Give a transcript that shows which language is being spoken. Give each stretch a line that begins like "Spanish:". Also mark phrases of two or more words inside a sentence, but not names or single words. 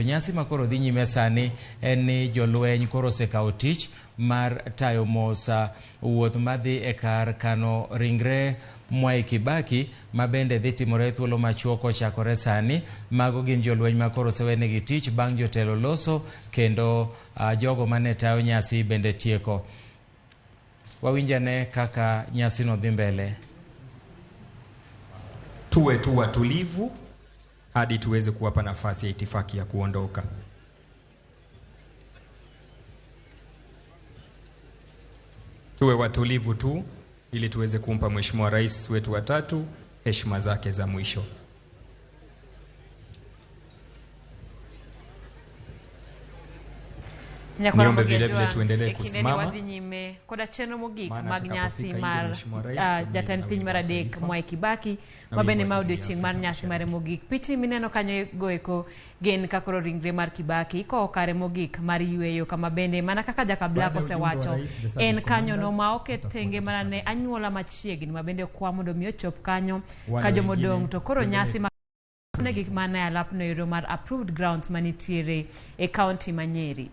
Luo (Kenya and Tanzania): Nyasi ma koro dhi nyime sani en ni jolweny koro osekawo tich mar tayo mos wuoth madhi e kar kano ringre Mwai Kibaki, ma bende dhi timore thuolo machuok kochakore sani. Mago gin jolweny ma koro osewenegi tich bang' jotelo loso kendo jogo mane tayo nyasi bende tieko. Wawinjane kaka nyasi no dhi mbele.
Swahili: Tuwe tu watulivu hadi tuweze kuwapa nafasi ya itifaki ya kuondoka. Tuwe watulivu tu ili tuweze kumpa Mheshimiwa Rais wetu wa tatu heshima zake za mwisho. Niombe vile vile tuendelee kusimama
Luo (Kenya and Tanzania): koda chenro mogik mag nyasi mar jatend piny mar adek Mwai Kibaki, mabende ma odiochieng' mar nyasi mare mogik. Pichni mineno kanyo goeko gin kakoro ringre mar Kibaki iko kare mogik mar yweyo, kama bende mana kaka Jakabla osewacho en kanyo no ma oket thenge mana ne anyuola machiegni, mabende kwa mondo mi ochop kanyo ka jomodong' to koro nyasi gik mana alapno yoro mar
English: approved grounds
Luo (Kenya and Tanzania): manitiere e county ma Nyeri.